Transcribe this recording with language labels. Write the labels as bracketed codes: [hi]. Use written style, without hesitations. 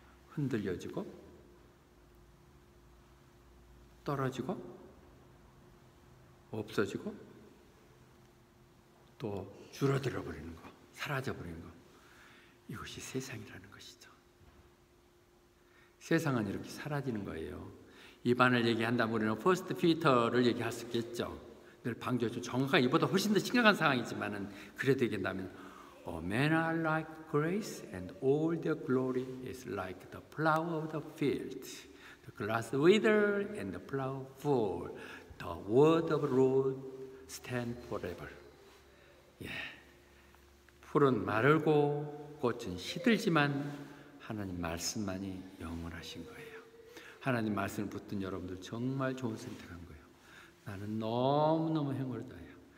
[ko] 흔들려지고 떨어지고 없어지고 또 줄어들어 버리는 거, 사라져 버리는 거. 이것이 세상이라는 것이죠. 세상은 이렇게 사라지는 거예요. 이반을 얘기한다면 우리는 퍼스트 피터를 얘기할 수 있겠죠. 늘 방조주 정확하게 이보다 훨씬 더 심각한 상황이지만은 그래도 얘기한다면 [en] men are like grace and all their glory is like the flower of the field. The grass wither and the flower fall. The word of the Lord stand forever. [ko] 예, 풀은 마르고 꽃은 시들지만 하나님 말씀만이 영원하신 거예요. 하나님 말씀을 붙든 여러분들 정말 좋은 선택한 거예요. 나는 너무너무 행운이다.